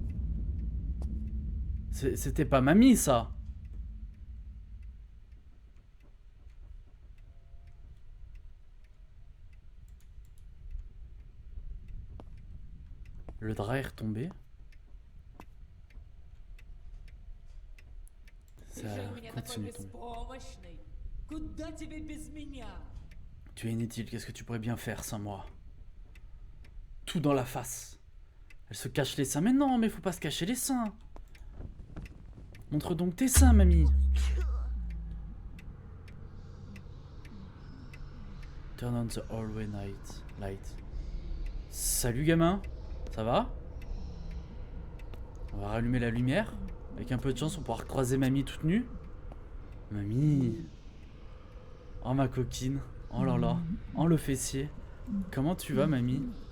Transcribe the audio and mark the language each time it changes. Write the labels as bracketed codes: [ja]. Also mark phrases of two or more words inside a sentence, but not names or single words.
[fr] C'était pas mamie, ça. Le drap est retombé. Ça continue de tomber. [ru] Куда тебе без меня? [fr] Tu es inutile, qu'est-ce que tu pourrais bien faire sans moi? Tout dans la face. Elle se cache les seins. Mais non, mais faut pas se cacher les seins. Montre donc tes seins, mamie. [en] Turn on the hallway light. [fr] Salut, gamin. Ça va? On va rallumer la lumière. Avec un peu de chance, on pourra croiser mamie toute nue. Mamie. Oh, ma coquine. Oh là là. Oh, le fessier. Comment tu vas, mamie?